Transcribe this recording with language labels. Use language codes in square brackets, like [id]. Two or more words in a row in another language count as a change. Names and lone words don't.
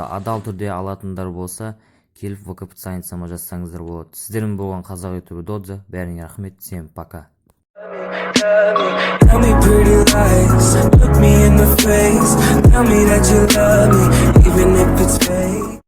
[kk] Адал түрде алатындар болса, келіп ВК страницама жазсаңыздар болады. Сіздермен болған қазақ ютубы Додза. Бәріңе рахмет. [ru] Всем пока. [en] Tell me pretty lies, look me in the face. Tell me that you love me, even if it's fake.